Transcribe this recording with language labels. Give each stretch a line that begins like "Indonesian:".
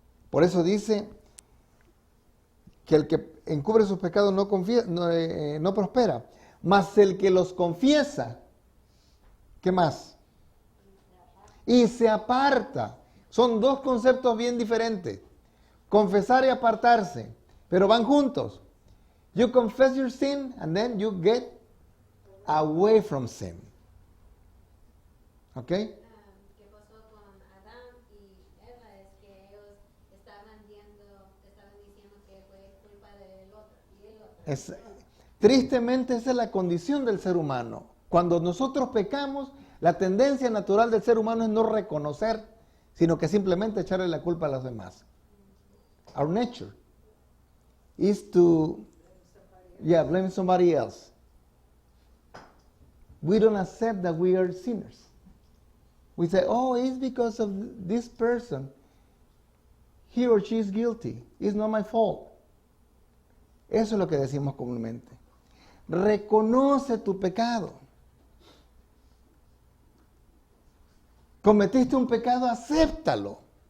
Spanish: Por eso dice que el que encubre sus pecados no prospera, mas el que los confiesa, ¿qué más? Y se aparta. Son dos conceptos bien diferentes. Confesar y apartarse, pero van juntos.
English: You confess your sin and then you get away from sin.
Spanish: ¿Ok? ¿Qué pasó con Adán y Eva? Es que ellos estaban diciendo que fue culpa del otro y el otro. Tristemente esa es la condición del ser humano. Cuando nosotros pecamos, la tendencia natural del ser humano es no reconocer, sino que simplemente echarle la culpa a los demás.
English: Our nature is to blame somebody else. We don't accept that we are sinners. We say, oh, it's because of this person. He or she is guilty. It's not my fault.
Spanish: Eso es lo que decimos comúnmente. Reconoce tu pecado. Cometiste un pecado, acéptalo.